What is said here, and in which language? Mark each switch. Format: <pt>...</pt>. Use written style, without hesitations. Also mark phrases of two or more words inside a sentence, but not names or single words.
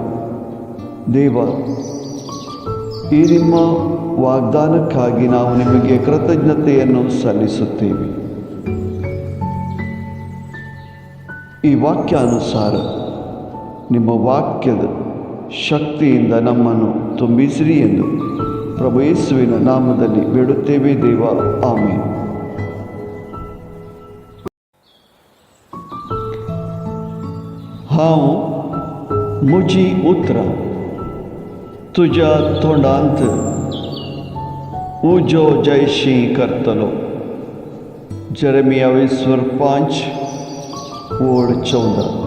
<kn>ದೇವ, ಈ ನಿಮ್ಮ ವಾಗ್ದಾನಕ್ಕಾಗಿ ನಾವು ನಿಮಗೆ ಕೃತಜ್ಞತೆಯನ್ನು ಸಲ್ಲಿಸುತ್ತೇವೆ. ಈ ವಾಕ್ಯಾನುಸಾರ ನಿಮ್ಮ ವಾಕ್ಯದ ಶಕ್ತಿಯಿಂದ ನಮ್ಮನ್ನು ತುಂಬಿಸಿರಿ ಎಂದು ಪ್ರಭು ಯೇಸುವಿನ ನಾಮದಲ್ಲಿ ಬೇಡುತ್ತೇವೆ ದೇವ, ಆಮೆನ್.</kn> <kok>हांव म्हजी उतरां तुज्या तोंडांत उजो जयशी करतलो. यिर्मयाह 5:14.</kok>